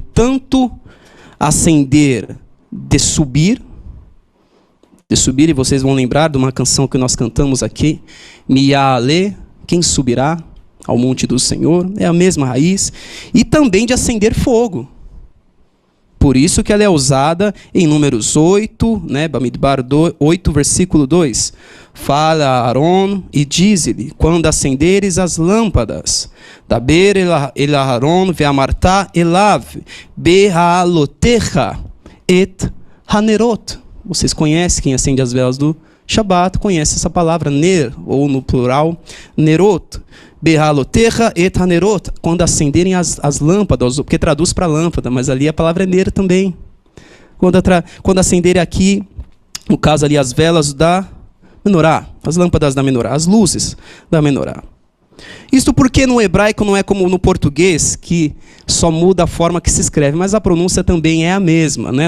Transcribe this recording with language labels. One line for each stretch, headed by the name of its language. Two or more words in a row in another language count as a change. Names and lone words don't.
Portuguese: Tanto ascender de subir, e vocês vão lembrar de uma canção que nós cantamos aqui, Miale, quem subirá ao monte do Senhor, é a mesma raiz, e também de acender fogo. Por isso que ela é usada em Números 8, né, Bamidbar 8, versículo 2. Fala a Aaron e diz-lhe, quando acenderes as lâmpadas,
Hebrew: דבר אל אהרן ואמרת אליו, בהעלתך את הנרות.
Portuguese: Vocês conhecem, quem acende as velas do Shabat, conhece essa palavra, ner, ou no plural, nerot.
Hebrew: בהעלתך את הנרות,
Portuguese: quando acenderem as lâmpadas, porque traduz para lâmpada, mas ali a palavra é ner também. Quando acenderem aqui, no caso ali as velas da menorá, as lâmpadas da menorá, as luzes da menorá. Isto porque no hebraico não é como no português, que só muda a forma que se escreve, mas a pronúncia também é a mesma, né?